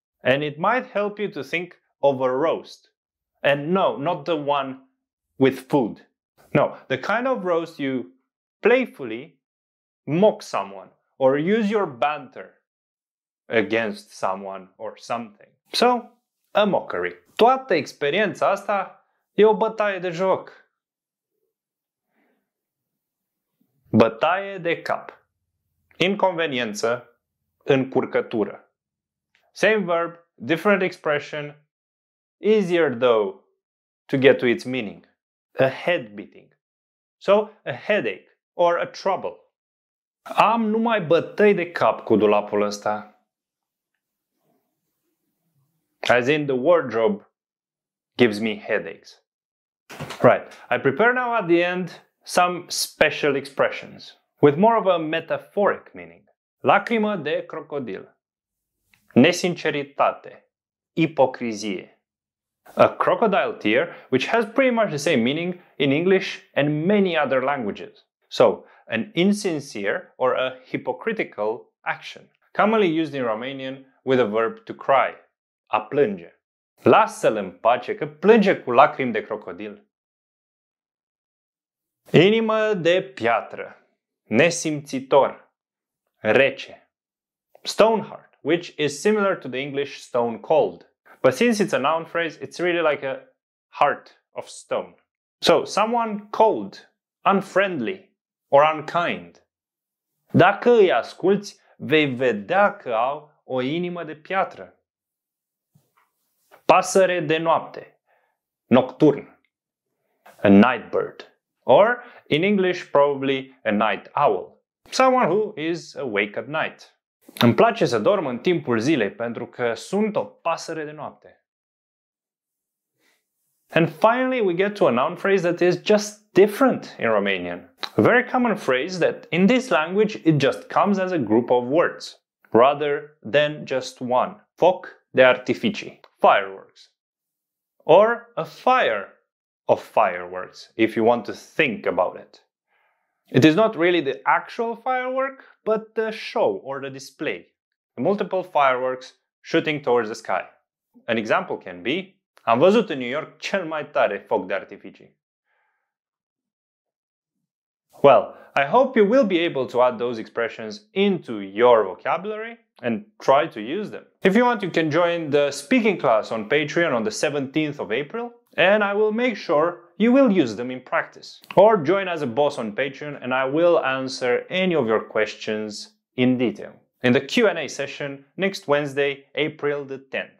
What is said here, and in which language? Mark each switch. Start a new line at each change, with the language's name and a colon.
English: And it might help you to think of a roast. And no, not the one with food. No, the kind of roast you playfully mock someone or use your banter against someone or something. So, a mockery.
Romanian: Toată experiența asta e o bătaie de joc. Bătaie de cap. Inconveniență, încurcătură.
English: Same verb, different expression, easier though to get to its meaning. A head beating. So, a headache or a trouble.
Romanian: Am numai bătăi de cap cu dulapul ăsta.
English: As in, the wardrobe gives me headaches. Right, I prepare now at the end some special expressions with more of a metaphoric meaning.
Romanian: Lacrimă de crocodil. Nesinceritate. Ipocrizie.
English: A crocodile tear, which has pretty much the same meaning in English and many other languages. So, an insincere or a hypocritical action, commonly used in Romanian with a verb to cry,
Romanian: a plânge. Lasă-l în pace că plânge cu lacrimi de crocodil. Inimă de piatră, nesimțitor, rece.
English: Stone heart, which is similar to the English stone cold. But since it's a noun phrase, it's really like a heart of stone. So, someone cold, unfriendly, or unkind.
Romanian: Dacă îi asculți, vei vedea că au o inimă de piatră. Pasăre de noapte, nocturn.
English: A night bird. Or, in English, probably a night owl. Someone who is awake at night.
Romanian: Îmi place să dorm în timpul zilei pentru că sunt o pasăre de noapte.
English: And finally, we get to a noun phrase that is just different in Romanian. A very common phrase that in this language it just comes as a group of words, rather than just one.
Romanian: Foc de artificii,
English: fireworks. Or a fire of fireworks, if you want to think about it. It is not really the actual firework, but the show or the display. The multiple fireworks shooting towards the sky. An example can be,
Romanian: am văzut în New York cel mai tare foc de artificii.
English: Well, I hope you will be able to add those expressions into your vocabulary and try to use them. If you want, you can join the speaking class on Patreon on the 17th of April, and I will make sure you will use them in practice. Or join as a boss on Patreon and I will answer any of your questions in detail in the Q&A session next Wednesday, April the 10th.